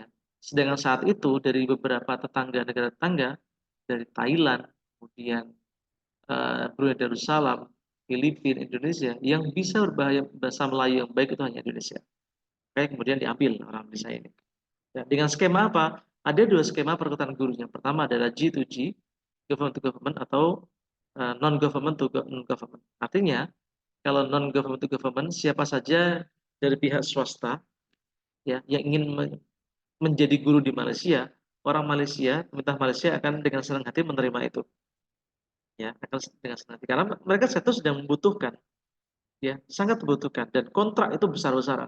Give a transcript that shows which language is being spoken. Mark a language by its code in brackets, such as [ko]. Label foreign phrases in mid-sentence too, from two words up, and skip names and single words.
[id] Sedangkan saat itu dari beberapa negara tetangga, dari Thailand, kemudian Brunei Darussalam, Filipina, Indonesia, yang bisa berbahasa Melayu yang baik itu hanya Indonesia. Kayak kemudian diambil orang Indonesia ini. Ya, dengan skema apa? Ada dua skema perkutan guru. Yang pertama adalah G2G, [en] government to government, atau non-government to non-government. [id] Artinya, kalau [en] non-government to government, [id] siapa saja dari pihak swasta, ya, yang ingin menjadi guru di Malaysia, orang Malaysia, pemerintah Malaysia akan dengan senang hati menerima itu. Ya, akan dengan senang hati. Karena mereka satu sedang membutuhkan, ya, sangat membutuhkan, dan kontrak itu besar-besaran.